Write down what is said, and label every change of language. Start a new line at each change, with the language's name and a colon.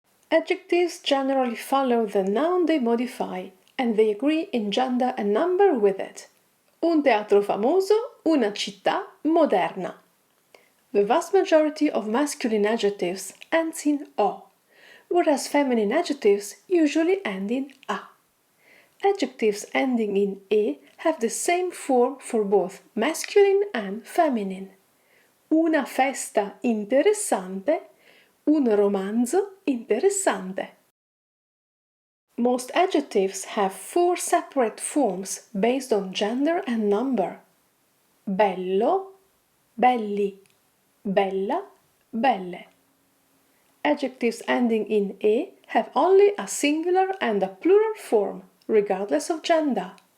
English: Adjectives generally follow the noun they modify, and they agree in gender and number with it.
Italian: Un teatro famoso, una città moderna.
English: The vast majority of masculine adjectives ends in O, whereas feminine adjectives usually end in A. Adjectives ending in E have the same form for both masculine and feminine.
Italian: Una festa interessante, un romanzo interessante.
English: Most adjectives have 4 separate forms based on gender and number.
Italian: Bello, belli, bella, belle.
English: Adjectives ending in E have only a singular and a plural form, regardless of gender.